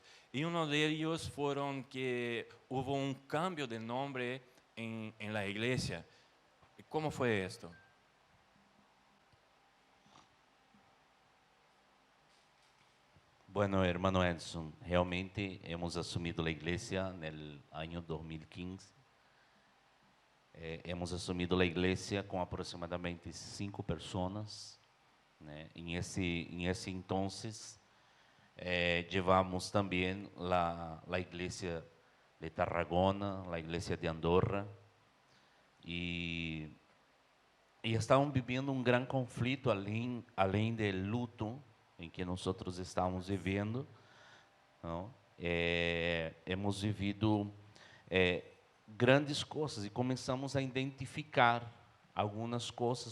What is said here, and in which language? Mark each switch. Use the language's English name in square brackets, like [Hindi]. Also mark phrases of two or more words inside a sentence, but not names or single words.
[Spanish] Y uno de ellos fueron que hubo un cambio de nombre en la iglesia. ¿Cómo fue esto? Bueno, hermano Edson, realmente hemos [Portuguese] assumido a igreja no ano 2015. Hemos assumido a igreja com aproximadamente 5 pessoas. Né? Em esse entonces, llevamos também a igreja de Tarragona, [Spanish] la iglesia de Andorra, y [Portuguese] estavam vivendo um grande conflito além do luto em que nós estávamos vivendo, não? [Spanish] Hemos vivido [Portuguese] grandes coisas e começamos a identificar algumas coisas.